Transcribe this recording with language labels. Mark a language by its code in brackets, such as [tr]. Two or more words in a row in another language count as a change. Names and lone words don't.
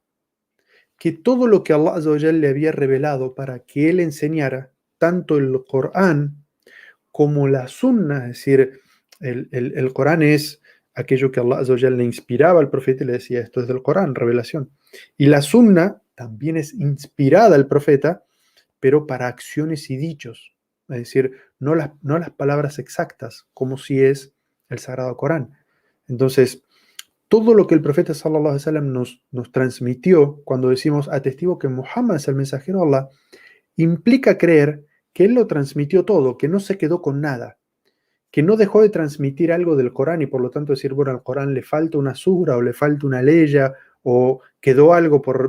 [es] Que todo lo que Allah [ar] عز وجل [es] le había revelado para que él enseñara, tanto el Corán como la Sunna, es decir, el Corán es aquello que Allah [ar] عز وجل [es] le inspiraba al profeta y le decía, esto es del Corán, revelación. Y la Sunna también es inspirada al profeta, pero para acciones y dichos. Es decir, no las palabras exactas, como si es el Sagrado Corán. Entonces, todo lo que el profeta [ar] صلى الله عليه وسلم [es] nos transmitió cuando decimos atestigo que Muhammad es el mensajero de Allah, implica creer que él lo transmitió todo, que no se quedó con nada, que no dejó de transmitir algo del Corán y por lo tanto decir, bueno, al Corán le falta una sura o le falta una leya o quedó algo